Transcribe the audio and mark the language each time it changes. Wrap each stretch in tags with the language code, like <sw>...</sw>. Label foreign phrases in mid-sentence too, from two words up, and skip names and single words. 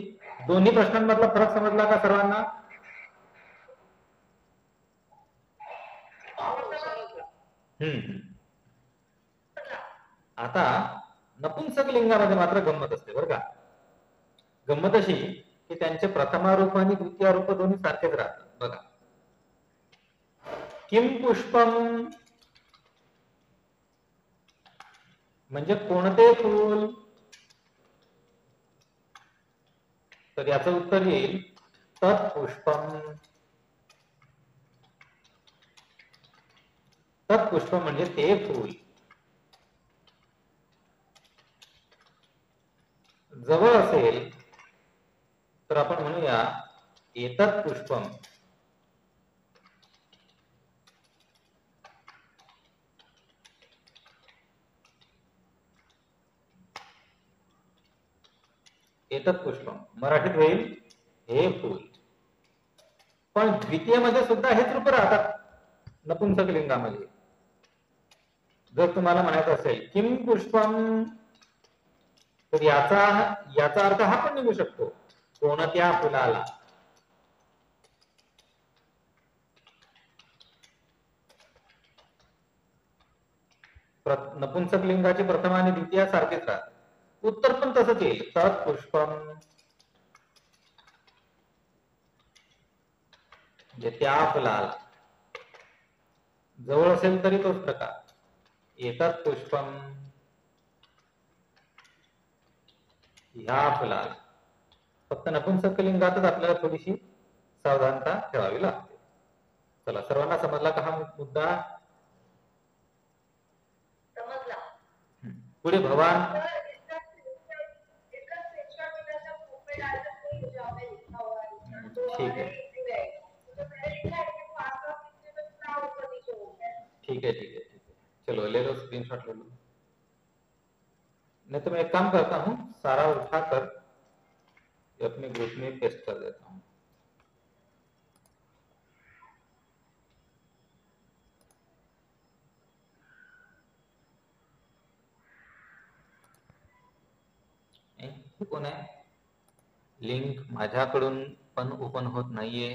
<mr>दोन्ही प्रश्नांमधला फरक समजला का सर्वांना. आता नपुंसक लिंगामध्ये मात्र गंमत असते बरं का. गंमत अशी की त्यांचे प्रथमारूप आणि द्वितीयारूप दोन्ही सारखेच राहतात. बघा,</mr> <sa>किम पुष्पम</sa> <mr>म्हणजे कोणते फूल. तर याचं उत्तर येईल तत्पुष्पम. तत्पुष्प म्हणजे ते फूल. जवळ असेल तर आपण म्हणूया</mr> <sa>एतत् पुष्पम. एतत् पुष्पम</sa> <mr>मराठीत होईल हे फूल. पण द्वितीय मध्ये सुद्धा हेच रूप राहतात नपुंसक लिंगामध्ये. जर तुम्हाला म्हणायचं असेल</mr> <sa>किम पुष्पम,</sa> <mr>तर याचा अर्थ हा पण निघू शकतो, कोणत्या फुलाला. नपुंसक लिंगाचे प्रथम आणि द्वितीय सारखेच राहतात. उत्तर पण तसंच येईल,</mr> <sa>तत् पुष्पम,</sa> <mr>म्हणजे त्या फुलाला. जवळ असेल तरी तोच प्रकार,</mr> <sa>एतत् पुष्पम,</sa> <mr>ह्या फुलाला. फक्त नपुंसक लिंगातच आपल्याला थोडीशी सावधानता ठेवावी लागते. चला, सर्वांना समजला का हा मुद्दा? समजला. पुढे भवान.</mr> <hi>ठीक है, ठीक है, ठीक है, ठीक है, चलो ले लो स्क्रीनशॉट ले लो. नहीं तो मैं एक काम करता हूँ, सारा उठाकर अपने ग्रुप में पेस्ट कर देता हूँ.</hi> <mr>कोण आहे? लिंक माझ्याकडून पण ओपन होत नाहीये.</mr>